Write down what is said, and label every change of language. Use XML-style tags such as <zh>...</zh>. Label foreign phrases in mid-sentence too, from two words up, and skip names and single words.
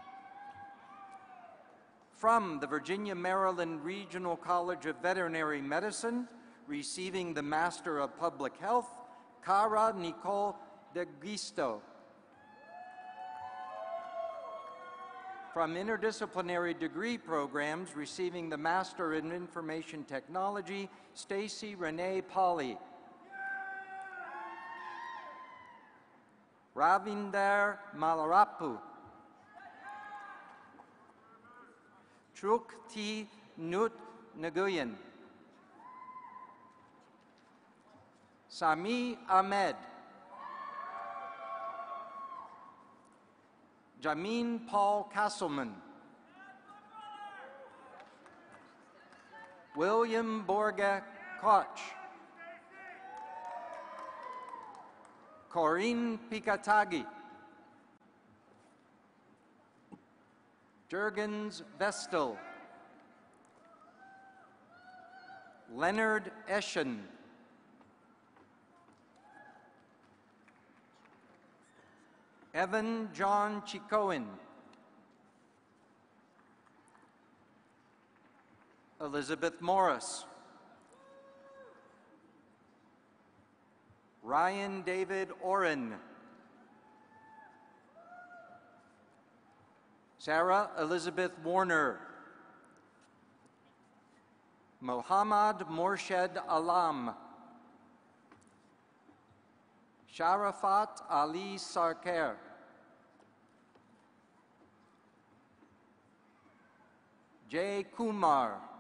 <en>From the Virginia Maryland Regional College of Veterinary Medicine, receiving the Master of Public Health, Cara Nicole de Gisto. From interdisciplinary degree programs, receiving the Master in Information Technology, Stacy Renee Polly. Ravinder Malarapu. Truk T. Nut Nguyen. Sami Ahmed. Jamin Paul Castleman. William Borga Koch. Corinne Pikatagi. Jurgens Vestal. Leonard Eschen. Evan John Chicoin. Elizabeth Morris. Ryan David Oren. Sarah Elizabeth Warner. Mohammad Morshed Alam. Sharafat Ali Sarkar. Jay Kumar.</en>